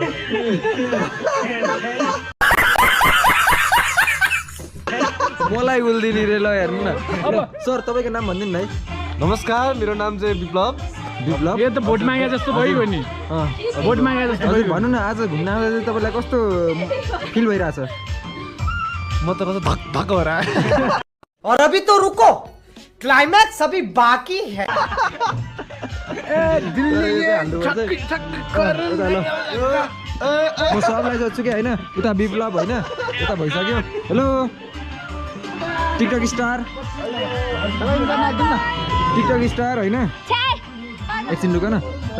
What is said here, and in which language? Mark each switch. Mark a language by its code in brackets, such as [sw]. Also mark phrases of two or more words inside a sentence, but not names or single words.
[ne] मलाई उल्दिनी रे ल हेर्नु न अब सर तपाईँको नाम भनिदिनु न है नमस्कार मेरो नाम चाहिँ विप्लव विप्लव यो त भोट मागे जस्तो भयो नि भोट मागे जस्तो हजुर भयो भन्नु न आज घुम्न आउँदा चाहिँ तपाईँलाई कस्तो फिल भइरहेछ म त धक धक भएर आएँ [hi] और अभी तो रुको क्लाइमैक्स अभी बाकी है [ne] म सबलाई सोध्छु कि होइन उता विप्लव होइन उता भइसक्यो [en] hello TikTok star [ne] होइन एकछिन लुक न हेलो